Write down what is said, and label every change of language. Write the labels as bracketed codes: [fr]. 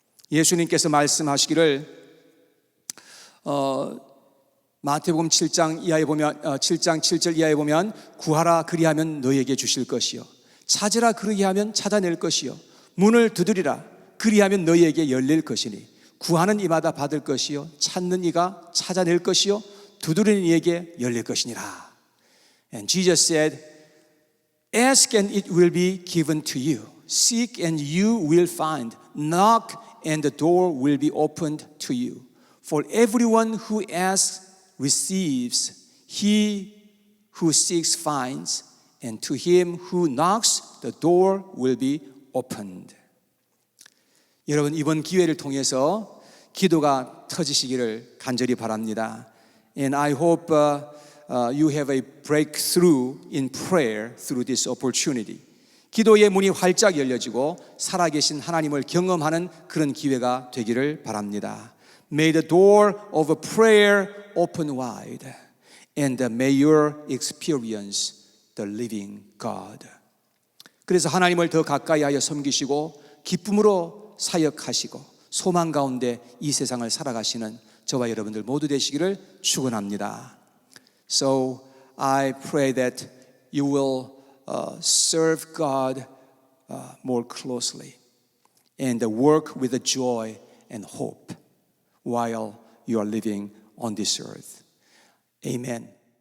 [ko] 예수님께서 말씀하시기를 마태복음 7장 이하에 보면 7장 7절 이하에 보면 구하라 그리하면 너희에게 주실 것이요 찾으라 그리하면 찾아낼 것이요 문을 두드리라 그리하면 너희에게 열릴 것이니 구하는 이마다 받을 것이요 찾는 이가 찾아낼 것이요 두드리는 이에게 열릴 것이니라. [en] And Jesus said, Ask and it will be given to you. Seek and you will find. Knock and the door will be opened to you. For everyone who asks receives, he who seeks finds, and to him who knocks the door will be opened. [ko] 여러분 이번 기회를 통해서 기도가 터지시기를 간절히 바랍니다. [en] And I hope you have a breakthrough in prayer through this opportunity. [ko] 기도의 문이 활짝 열려지고 살아계신 하나님을 경험하는 그런 기회가 되기를 바랍니다. [en] May the door of prayer open wide, and may you experience the living God. [ko] 그래서 하나님을 더 가까이 하여 섬기시고 기쁨으로 사역하시고 소망 가운데 이 세상을 살아가시는 저와 여러분들 모두 되시기를 축원합니다. [en] So I pray that you will serve God more closely and work with joy and hope while you are living on this earth. Amen.